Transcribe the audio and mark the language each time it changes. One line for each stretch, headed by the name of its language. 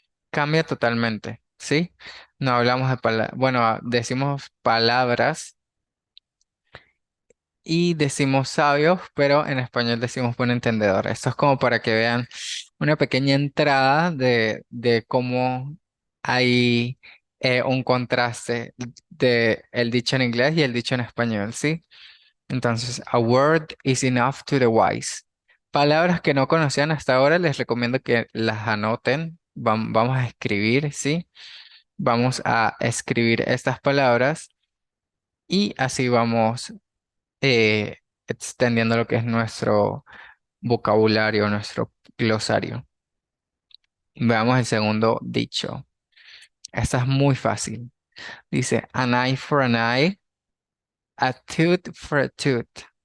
Spanish: Cambia totalmente, ¿sí? No hablamos de palabras, bueno, decimos palabras y decimos sabios, pero en español decimos buen entendedor. Esto es como para que vean una pequeña entrada de cómo hay un contraste de el dicho en inglés y el dicho en español, ¿sí?
English: Entonces, a word is enough to the wise.
Spanish: Palabras que no conocían hasta ahora, les recomiendo que las anoten. Vamos a escribir, ¿sí? Vamos a escribir estas palabras y así vamos eh, extendiendo lo que es nuestro vocabulario, nuestro glosario. Veamos el segundo dicho. Esta es muy fácil.
English: Dice, an eye for an eye, a tooth for a tooth.